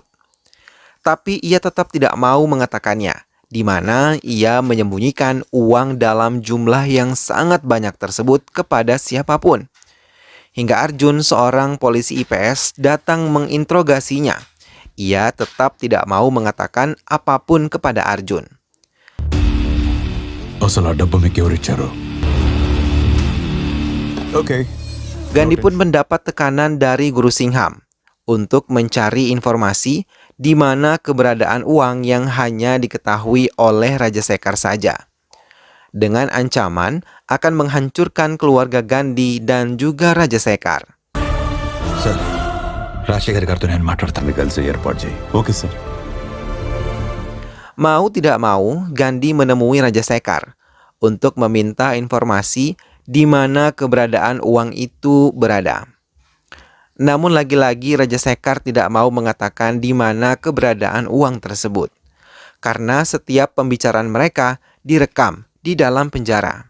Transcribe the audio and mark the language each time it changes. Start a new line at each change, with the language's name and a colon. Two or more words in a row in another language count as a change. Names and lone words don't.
Indonesian: Tapi ia tetap tidak mau mengatakannya, di mana ia menyembunyikan uang dalam jumlah yang sangat banyak tersebut kepada siapapun. Hingga Arjun, seorang polisi IPS, datang menginterogasinya. Ia tetap tidak mau mengatakan apapun kepada Arjun.
Telugu: అసలు ఆ డబ్బు మీకు ఎవరిచ్చారు? Okay.
Indonesian: Gandhi pun mendapat tekanan dari Guru Singham untuk mencari informasi di mana keberadaan uang yang hanya diketahui oleh Raja Sekar saja. Dengan ancaman akan menghancurkan keluarga Gandhi dan juga Raja Sekar.
Telugu: సార్ రాజశేఖర్ గారితో నేను మాట్లాడతాను. కలిసి ఏర్పాటు చేయి.
English: okay sir.
Indonesian: Mau tidak mau, Gandhi menemui Raja Sekar untuk meminta informasi di mana keberadaan uang itu berada. Namun lagi-lagi Raja Sekar tidak mau mengatakan di mana keberadaan uang tersebut, karena setiap pembicaraan mereka direkam di dalam penjara.